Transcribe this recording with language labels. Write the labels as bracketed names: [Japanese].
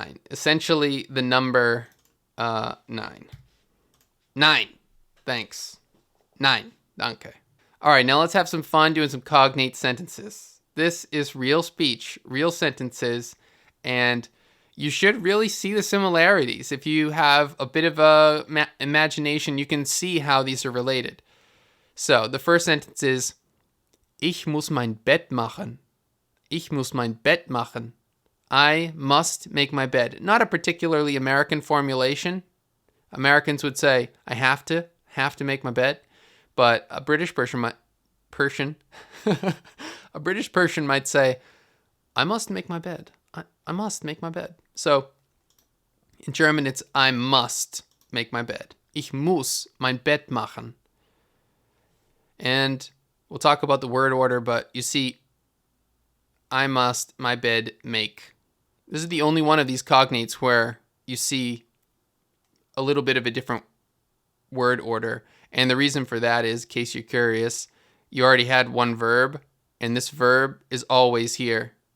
[English] Essentially the number 9. 9. Thanks. 9. Danke. All right, now let's have some fun doing some cognate sentences. This is real speech, real sentences, and you should really see the similarities. If you have a bit of a imagination, you can see how these are related. So the first sentence is, [German] Ich muss mein Bett machen. Ich muss mein Bett machen. [English] I must make my bed. Not a particularly American formulation. Americans would say, I have to make my bed. But a British person might say, I must make my bed. I must make my bed. So in German, it's I must make my bed. [German] Ich muss mein Bett machen. [English] And we'll talk about the word order, but you see, I must my bed make. This is the only one of these cognates where you see a little bit of a different word order. And the reason for that is, in case you're curious, you already had one verb, and this verb is always here.